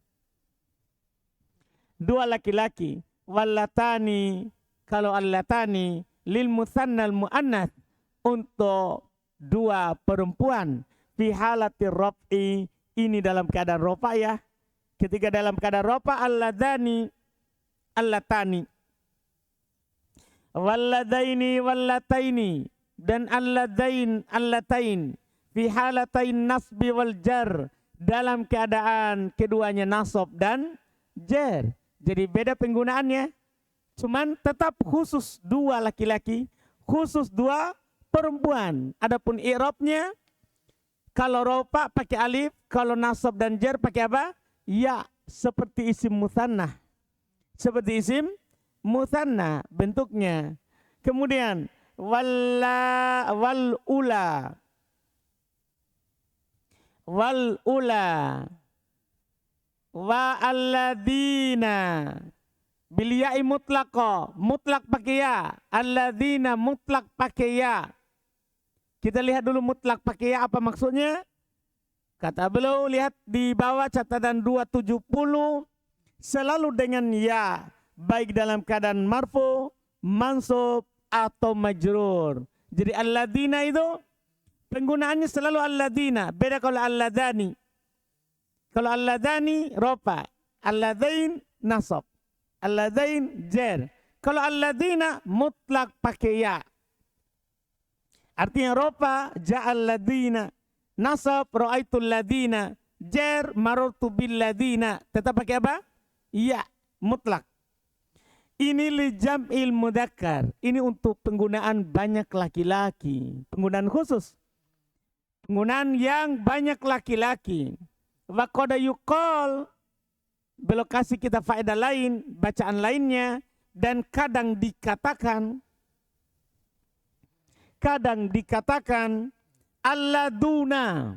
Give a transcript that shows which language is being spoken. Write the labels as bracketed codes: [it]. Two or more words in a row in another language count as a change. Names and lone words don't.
[id] Dua laki-laki. Wallatani, kalau [ar] اللتان للمثنى المؤنث, [id] untuk dua perempuan. [ar] في حالة الرفع, [id] ini dalam keadaan rofa ya. Ketika dalam keadaan rofa, [ar] اللذان اللتان. واللذين واللتين. Dan اللذين اللتين. في حالتي النصب والجر. [id] Dalam keadaan keduanya nasab dan jar. Jadi beda penggunaannya. Cuman tetap khusus 2 laki-laki, khusus 2 perempuan. Adapun i'rabnya, kalau rofa pakai alif, kalau nasab dan jar pakai apa? Ya, seperti [ar] اسم مثنى. [id] Seperti [ar] اسم مثنى [id] bentuknya. [ar] Kemudian والأولى. والأولى. والذين. بالياء مطلقا, [id] mutlak pakai ya. Alladzina mutlak pakai ya. Kita lihat dulu mutlak pakai ya apa maksudnya. Kata beliau, lihat di bawah catatan 270. Selalu dengan ya. Baik dalam keadaan marfu, mansub, atau majrur. Jadi alladzina itu penggunaannya selalu alladzina. Beda kalau alladani. Kalau alladani rofa. Alladzain nasab. Alladzain jar. Kalau alladzina mutlak pakai ya. Artinya rofa [ar] جاء الذين. Nasab رأيت الذين. Jar مررت بالذين. [id] Tetap pakai apa? Ya, mutlak. Ini [ar] لجمع المذكر. [id] Ini untuk penggunaan banyak laki-laki. Penggunaan khusus. Penggunaan yang banyak laki-laki. [ar] وقد يقال. [id] Beliau kasih kita faedah lain, bacaan lainnya, dan kadang dikatakan alladuna.